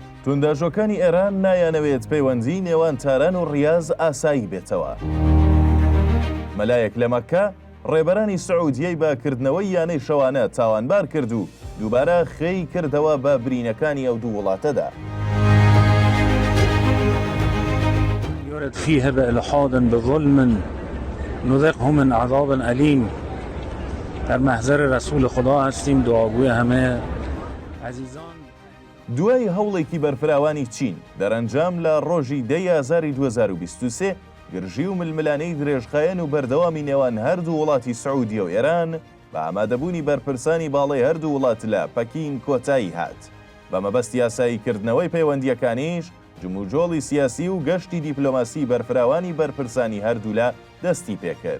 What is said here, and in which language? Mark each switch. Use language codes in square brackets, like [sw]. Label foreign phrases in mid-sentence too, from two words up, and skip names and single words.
[ckb] تونداژۆکانی ئێران نایانەوێت پەیوەندی نێوان تاران و ڕیاض ئاسایی بێتەوە. مەلایەک لە مەککە ڕێبەرانی سعودیەی باکردنەوەی یانەی شەوانە تاوانبار کرد و دووبارە خێی کردەوە بە برینەکانی ئەو دوو وڵاتەدا. [ar] يرد فيها بإلحاد بظلم نذقه من عذاب أليم. [fa] در محضر رسول خدا هستیم دعاگوی همه عزیزان. [ckb] دوای هەوڵێکی بەرفراوانی چین دەرەنجام لە ڕۆژی 10 ئازاری 2023 گرژی و ململانەی درێژخایەن و بەردەوامی نێوان هەردوو وڵاتی سعودیە و ئێران بە ئامادەبوونی بەرپرسانی باڵای هەردوو وڵات لە پەکین کۆتایی هات. بە مەبەستی یاساییکردنەوەی پەیوەندیەکانیش جموجۆڵی سیاسی و گەشتی دیپلۆماسی بەرفراوانی بەرپرسانی هەردوو لە دەستی پێکرد.